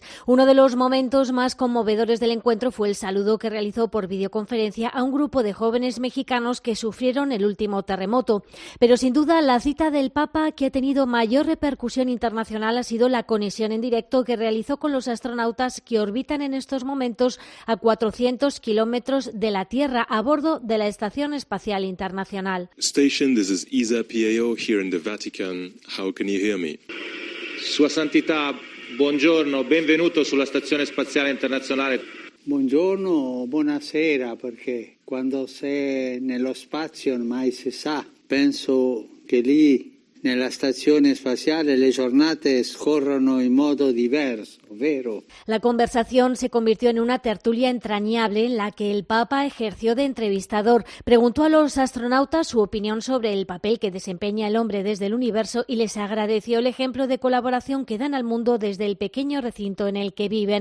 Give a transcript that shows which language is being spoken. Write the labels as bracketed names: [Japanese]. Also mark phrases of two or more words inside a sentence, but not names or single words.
[Spanish] Uno de los momentos más conmovedores del encuentro fue el saludo que realizó por videoconferencia a un grupo de jóvenes mexicanos que sufrieron el último terremoto. Pero sin duda la cita del Papa que ha tenido mayor repercusión internacional ha sido la conexión en directo que realizó con los astronautas que orbitan en estos momentos a 400 kilómetros de la Tierra a bordo de la Estación Espacial Internacional. [English] Station, this is Isa PAO here in the Vatican. How can you hear me? [Italian] Sua Santità, buongiorno, benvenuto sulla Stazione Spaziale Internazionale. Buongiorno o buonasera, perché quando sei nello spazio mai si sa. Penso che lì nella stazione spaziale le giornate scorrono in modo diverso, vero? [Spanish] La conversación se convirtió en una tertulia entrañable en la que el Papa ejerció de entrevistador. Preguntó a los astronautas su opinión sobre el papel que desempeña el hombre desde el universo y les agradeció el ejemplo de colaboración que dan al mundo desde el pequeño recinto en el que viven.